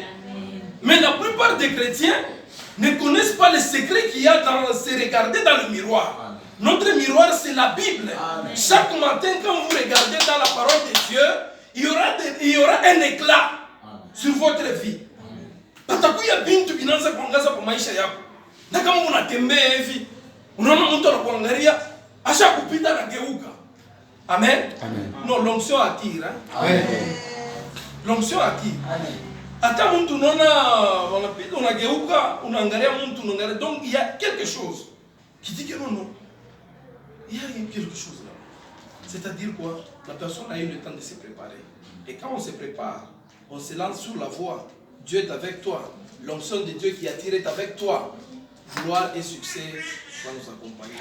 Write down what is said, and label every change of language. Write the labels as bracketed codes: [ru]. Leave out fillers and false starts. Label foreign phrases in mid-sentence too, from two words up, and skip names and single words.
[fr] Mais la plupart des chrétiens ne connaissent pas le secret qu'il y a dans se regarder dans le miroir. Notre miroir, c'est la Bible. Chaque matin, quand vous regardez dans la parole de Dieu, il y aura un éclat sur votre vie. [sw] Patakuya bintu binanza kuangaza kwa maisha yako. Na kama unatembea hivi, unaona mtu anakuangalia, asha kupita na geuka. [fr] Amen. Amen. Non, l'onction attire. Hein? Amen. L'onction attire. Amen. [sw] Ata mtu unaona wanapita unageuka, unaangalia mtu unaangalia. [fr] Donc il y a quelque chose qui dit que non. Il y a quelque chose là. C'est-à-dire quoi? La personne a eu le temps de se préparer. Et quand on se prépare, on se lance sur la voie. Dieu est avec toi. L'onction de Dieu qui attire est avec toi. Gloire et succès va nous accompagner.